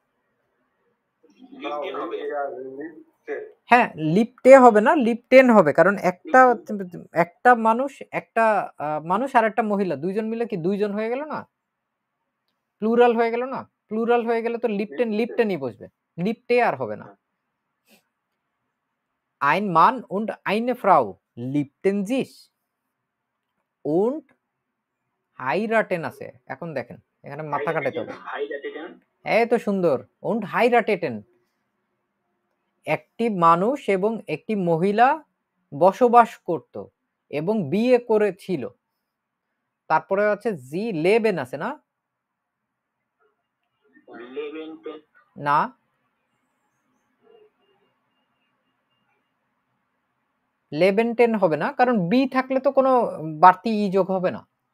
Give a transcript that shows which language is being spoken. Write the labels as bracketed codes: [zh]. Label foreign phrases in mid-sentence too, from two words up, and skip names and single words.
[bn] হ্যাঁ, লিপটে হবে না, লিপটেন হবে। কারণ একটা মানুষ আর একটা মহিলা দুইজন মিলে কি দুইজন হয়ে গেল না? প্লুরাল হয়ে গেল না? প্লুরাল হয়ে গেলে তো লিপটেনই বসবে, লিপটে আর হবে না। [de] ein Mann und eine Frau liebten sich und heiraten আছে। [bn] এখন দেখেন এখানে মাথা কাটাতে হবে। এই তো সুন্দর। [de] und heirateten, [bn] একটি মানুষ এবং একটি মহিলা বসবাস করত এবং বিয়ে করেছিল। তারপরে আছে [de] sie leben [bn] আছে না? না, লেবেনটেন হবে না, কারণ বি থাকলে তো কোনো বাড়তি ই যোগ হবে না।